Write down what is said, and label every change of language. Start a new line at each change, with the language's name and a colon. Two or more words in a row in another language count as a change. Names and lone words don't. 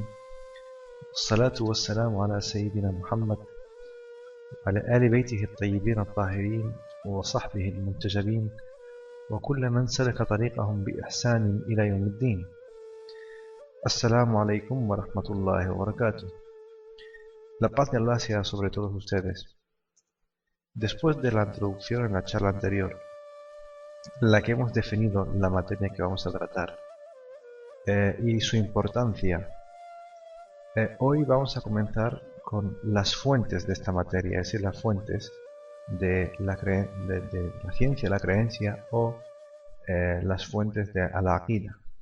Arabic: والصلاة والسلام على سيدنا محمد وعلى آل بيته الطيبين الطاهرين وصحبه المنتجبين وكل من سلك طريقهم بإحسان إلى يوم الدين. السلام عليكم ورحمة الله وبركاته.
Spanish: La paz de Allah sea sobre todos ustedes. Después de la introducción en la charla anterior, en la que hemos definido la materia que vamos a tratar y su importancia, hoy vamos a comenzar con las fuentes de esta materia, es decir, las fuentes de la ciencia, la creencia o las fuentes de al-aqida.